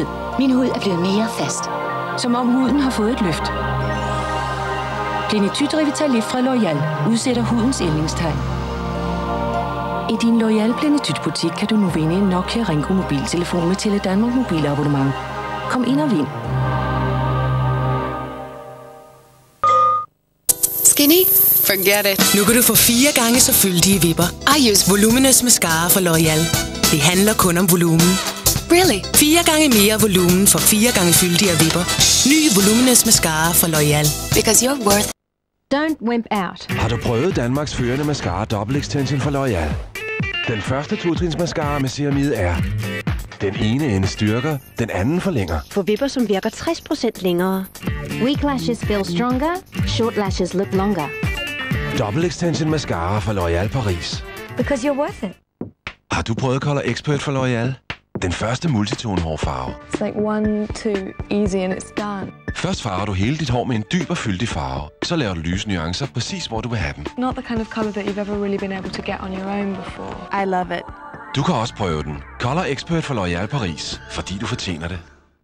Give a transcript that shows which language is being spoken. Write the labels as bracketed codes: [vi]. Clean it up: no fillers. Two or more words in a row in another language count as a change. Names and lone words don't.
[da] Min hud er blevet mere fast. Som om huden har fået et løft. Plenitude Revitalift fra L'Oreal udsætter hudens ældningstegn. I din L'Oreal Plenitude-butik kan du nu vinde en Nokia Ringo mobiltelefon med Tele Danmark mobilabonnement. Kom ind og vind. [en] Skinny? Forget it. [da] Nu kan du få 4 gange så fyldige vipper. [en] I use [da] Voluminous Mascara fra L'Oreal. Det handler kun om volumen. [en] Really? [da] 4 gange mere volumen for 4 gange fyldigere vipper. Ny Voluminous Mascara fra L'Oreal. [en] Because you're worth. Don't wimp out. [da] Har du prøvet Danmarks førende mascara Double Extension fra L'Oreal? Den første 2-trins mascara med ceramide er: den ene ende styrker, den anden forlænger. For vipper, som virker 60% længere. [en] Weak lashes feel stronger. Short lashes look longer. [da] Double Extension mascara fra L'Oreal Paris. [en] Because you're worth it. [da] Har du prøvet Color Expert fra L'Oreal? Den første multitone hårfarve. [en] It's like 1, 2, easy and it's done. [da] Først farver du hele dit hår med en dyb og fyldig farve. Så laver du lyse nuancer præcis, hvor du vil have dem. [en] Not the kind of color that you've ever really been able to get on your own before. I love it. [da] Du kan også prøve den. Color Expert fra L'Oreal Paris. Fordi du fortjener det.